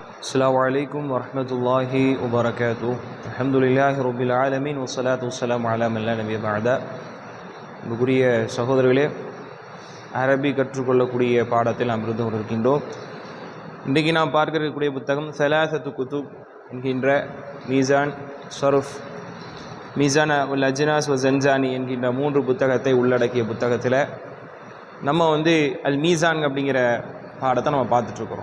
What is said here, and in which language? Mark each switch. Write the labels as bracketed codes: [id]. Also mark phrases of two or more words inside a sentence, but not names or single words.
[ar] السلام عليكم ورحمة الله وبركاته. الحمد لله رب العالمين والصلاة والسلام على من لا نبي بعد. [ta] அன்புக்குரிய சகோதரர்களே, அரபி கற்றுக்கொள்ளக்கூடிய பாடத்தில் நாம் இருந்து கொண்டிருக்கின்றோம். இன்றைக்கு நாம் பார்க்கக்கூடிய புத்தகம் சலாசத்து குத்துப் என்கின்ற மீசான் ஷரஃப், மீசான் உல் அஜ்னாஸ் வ ஜன்ஜானி என்கின்ற 3 புத்தகத்தை உள்ளடக்கிய புத்தகத்தில் நம்ம அல் மீசான் அப்படிங்கிற பாடத்தை நம்ம பார்த்துட்ருக்குறோம்.